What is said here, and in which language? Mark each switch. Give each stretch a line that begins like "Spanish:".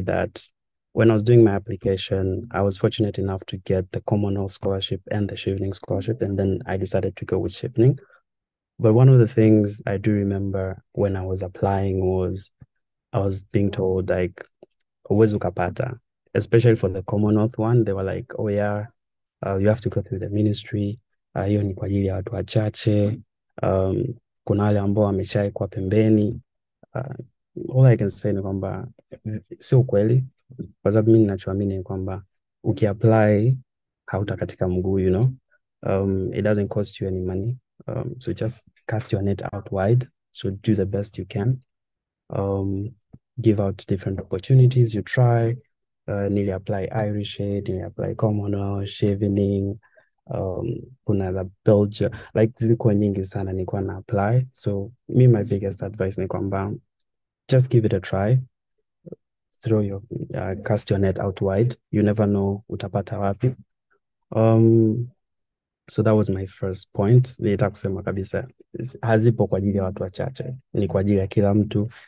English: That when I was doing my application, I was fortunate enough to get the Commonwealth Scholarship and the Chevening Scholarship, and then I decided to go with Chevening. But one of the things I do remember when I was applying was I was being told, like,
Swahili: huwezi ukapata,
English: especially for the Commonwealth one. They were like, oh yeah, you have to go through the ministry.
Swahili: Hiyo ni kwa ajili ya watu wachache. Kuna wale ambao wameshaekwa pembeni.
English: All I can say
Swahili: ni kwamba sio kweli, kwa sababu mimi ninachoamini ni kwamba ukiapply hautakatika mguu,
English: you know. It doesn't cost you any money. So just cast your net out wide. So do the best you can. Give out different opportunities. You try.
Swahili: Nili apply Irish Aid, nili apply Commonwealth, Chevening, kuna the Belgium, like zilikuwa nyingi sana nilikuwa na apply.
English: So my biggest advice
Swahili: ni kwamba
English: just give it a try. Throw your cast your net out wide. You never know
Swahili: utapata wapi.
English: So that was my first point.
Swahili: Nilitaka kusema kabisa hazipo kwa ajili ya watu wachache, ni kwa ajili ya kila mtu.